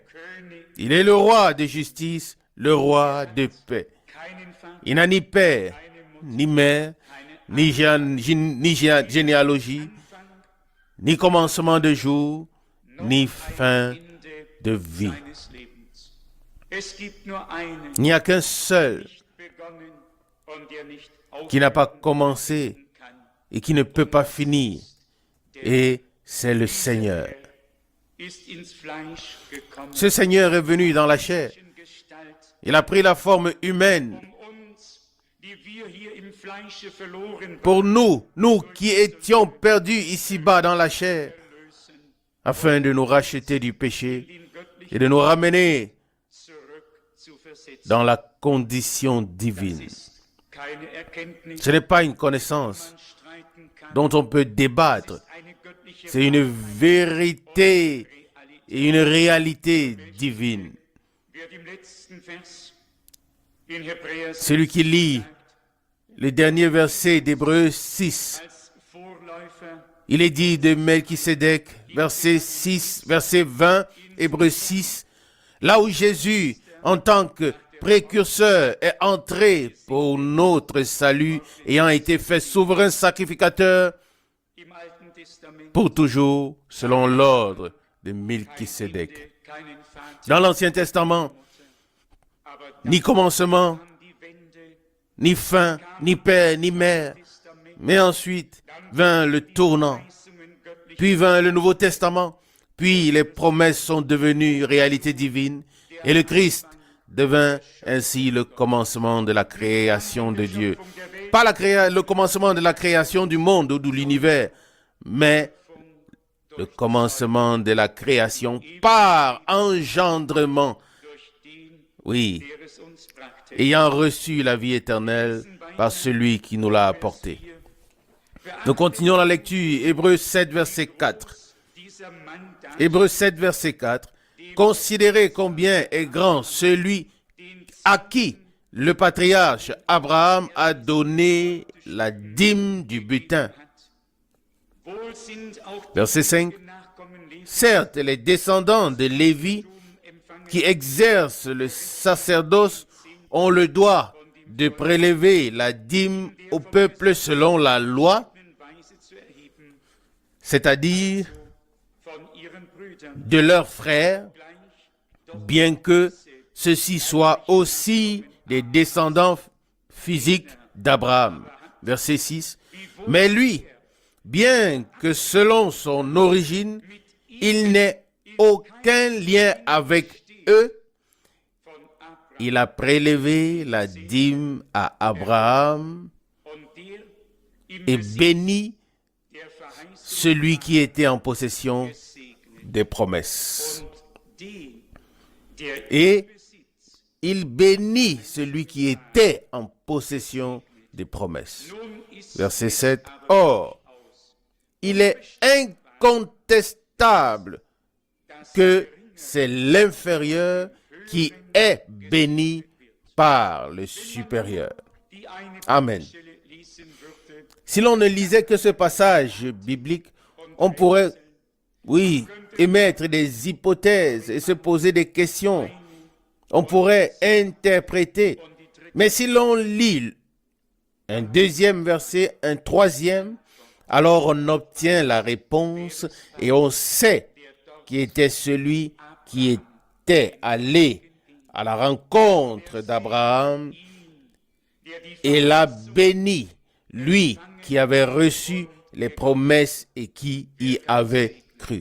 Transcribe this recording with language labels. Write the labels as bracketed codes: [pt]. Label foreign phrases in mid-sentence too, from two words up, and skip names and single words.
[de] König, [fr] Il est le roi de justice, le roi de paix. [de] keinen Vater, [fr] Il n'a ni père, ni mère, ni généalogie, ni commencement de jour, ni fin [de] Ende [fr] de vie. [de] seines Lebens. Es gibt nur einen, [fr] Il n'y a qu'un seul [de] nicht begonnen und der nicht [fr] qui n'a pas commencé [de] aufhören kann. [fr] et qui ne peut pas finir, et c'est le Seigneur. [de] Ist ins Fleisch gekommen, [fr] Ce Seigneur est venu dans la chair. [de] Gestalt, [fr] Il a pris la forme humaine [de] uns, die wir hier im Fleische verloren [fr] pour nous, nous qui étions perdus ici-bas dans la chair, [de] lösen, [fr] afin de nous racheter du péché [de] in göttlich [fr] et de nous ramener [de] zurück zu versetzen. [fr] dans la condition divine. [de] Ist keine Erkenntnis, [fr] Ce n'est pas une connaissance [de] man streiten kann. [fr] dont on peut débattre. [de] Eine göttliche [fr] C'est une vérité et une réalité divine. [de] wird im letzten Vers in Hebräer 6 [fr] Celui qui lit le dernier verset d'Hébreux 6, [de] als Vorläufer [fr] il est dit de Melchisédek, verset 6, verset 20, Hébreux 6, là où Jésus, en tant que précurseur, est entré pour notre salut, ayant été fait souverain sacrificateur [de] im Alten Testament [fr] pour toujours, selon l'ordre de Melchisédek. [de] keinen Vater, [fr] Dans l'Ancien Testament, [de] aber [fr] ni commencement, [de] dann die Wende [fr] ni fin, ni père, ni mère. [de] Testament, [fr] Mais ensuite vint le tournant, [de] Verheißungen göttlich [fr] puis vint le Nouveau Testament, puis les promesses sont devenues réalité divine, et le Christ devint ainsi le commencement de la création de Dieu. Pas le commencement de la création du monde ou de l'univers, mais le commencement de la création par engendrement, [de] durch den, [fr] oui, [de] der es uns brachte. [fr] ayant reçu la vie éternelle par celui qui nous l'a apportée. Nous continuons la lecture, Hébreux 7, verset 4. [de] Dieser Mann da [fr] Hébreux 7, verset 4. Considérez combien est grand celui à qui le patriarche Abraham a donné la dîme du butin. [de] wohl sind auch [fr] Verset 5. [de] die Nachkommen Levi [fr] Certes, les descendants de Lévi [de] empfangen [fr] qui exercent le sacerdoce ont le droit de prélever la dîme au peuple selon la loi, [de] Weise zu erheben [fr] c'est-à-dire [de] von ihren Brüdern [fr] de leurs frères, [de] gleich, [fr] bien que ceux-ci soient aussi des descendants physiques d'Abraham. Verset 6. Mais lui, bien que selon son origine, il n'ait aucun lien avec eux, [de] von Abraham [fr] il a prélevé la dîme à Abraham [de] und der im [fr] et [de] Besitz [fr] béni [de] der Verheißung [fr] celui qui était en possession [de] segnet [fr] des promesses. [de] und den, der [fr] Et [de] im Besitz [fr] il bénit celui qui était en possession des promesses. [de] nun ist [fr] Verset 7. Or, il est incontestable que c'est l'inférieur qui est béni par le supérieur. [de] die eine [fr] Amen. [de] Stelle lesen würde, [fr] Si l'on ne lisait que ce passage biblique, on pourrait, oui, émettre des hypothèses et se poser des questions. On pourrait interpréter. Mais si l'on lit un deuxième verset, un troisième, alors on obtient la réponse et on sait qui était celui qui était allé à la rencontre d'Abraham et l'a béni, lui qui avait reçu les promesses et qui y avait cru.